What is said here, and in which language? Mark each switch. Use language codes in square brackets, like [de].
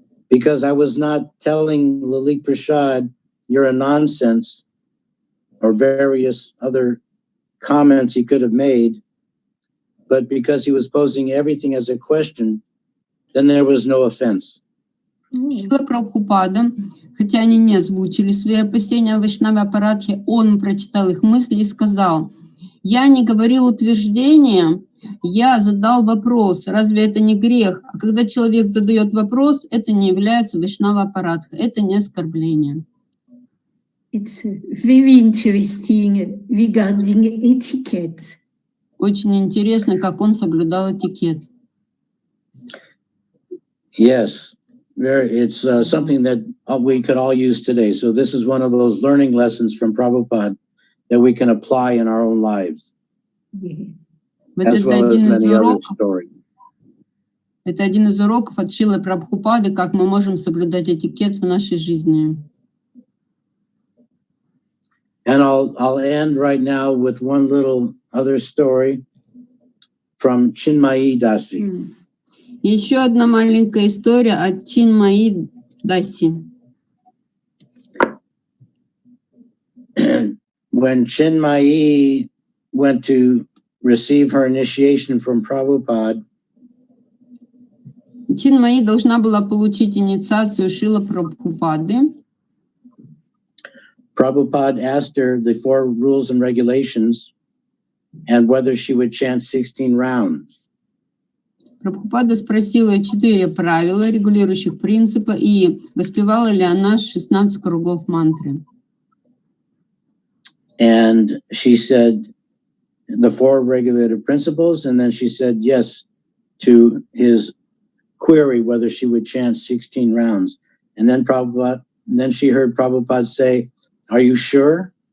[en] Because I was not telling Lalit Prasad, "You're a nonsense," or various other comments he could have made, but because he was posing everything as a question, then there was no offense. [ru] Шрила Прабхупада, хотя они не озвучили свои опасения о Вайшнаве аппаратхе, он прочитал их мысли и сказал: «Я не говорил утверждения, я задал вопрос. Разве это не грех? А когда человек задает вопрос, это не является Вайшнава аппаратха, это не оскорбление». [en] It's very interesting regarding etiquette. [ru] Очень интересно, как он соблюдал этикет. [en] Yes, it's something that we could all use today. So this is one of those learning lessons from Prabhupada that we can apply in our own lives, as well as many other stories. [ru] Это один из уроков от Шрилы Прабхупады, как мы можем соблюдать этикет в нашей жизни. [en] And I'll end right now with one little other story from Chinmayi Dasi. [ru] Еще одна маленькая история от Чинмаи Даси. [en] When Chinmayi went to receive her initiation from Prabhupada, [ru] Чинмаи должна была получить инициацию Шрилы Прабхупады. [en] Prabhupada asked her the 4 rules and regulations and whether she would chant 16 rounds. [ru] Прабхупада спросила ее 4 правила, регулирующих принципа, и воспевала ли она 16 кругов мантры. [en] And she said the 4 regulative principles, and then she said yes to his query whether she would chant 16 rounds. And then she heard Prabhupada say, "Are you sure?"